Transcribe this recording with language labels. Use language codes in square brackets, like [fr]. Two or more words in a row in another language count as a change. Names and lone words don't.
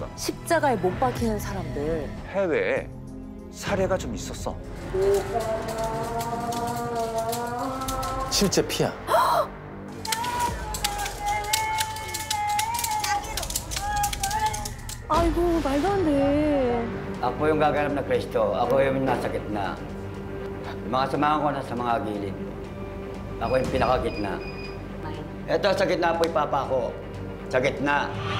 [ko] 십자가에 못 박히는 사람들 해외에 사례가 좀 있었어. 실제 피야. 아이고 말도 안 돼. [tl] Ako yung gaganap na Kristo. Ako yung nasa gitna. Yung mga samahan ko nasa mga gilid. Ako yung pinakagitna. Ito, sa gitna po yung papa ko. Sa gitna.